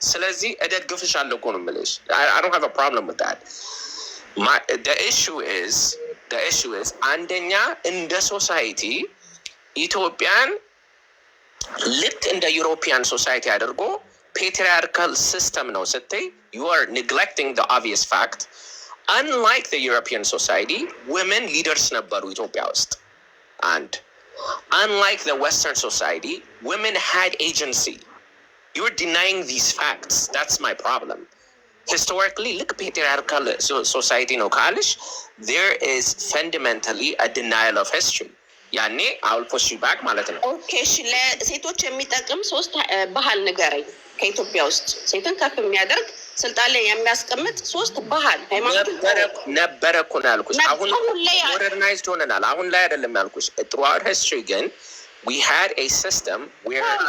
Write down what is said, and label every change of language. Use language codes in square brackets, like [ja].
[am] ስለዚህ እደግፍሻለሁ እኮ ነው የምልሽ። [en] I don't have a problem with that. The issue is [am] አንደኛ እንደ ሶሳይቲ ኢትዮጵያን ልክ እንደ ዩሮፒያን ሶሳይቲ አድርጎ [en] patriarchal system [am] ነው ስትይ [en] you are neglecting the obvious fact. Unlike the European society, women leaders [am] ነበሩ ኢትዮጵያ ውስጥ [en] and unlike the Western society, women had agency. You're denying these facts. That's my problem. Historically, look patriarchal society [am] no kalish, [en] there is fundamentally a denial of history. [am] ያኔ [en] I'll push you back [am] ማለት ነው። ኦኬ እሺ ለሴቶች የሚጠቅም 3 ባህል ንገረኝ ከኢትዮጵያ ውስጥ ሴትን ከፍ የሚያደርግ ስልጣን ላይ የሚያስቀምጥ 3 ባህል ሃይማኖት ነበረ እኮ ነው ያልኩሽ። አሁን ሞደርናይዝድ ሆነናል። አሁን ላይ አይደለም ያልኩሽ። [en] throughout history [am] ግን [en] we had a system where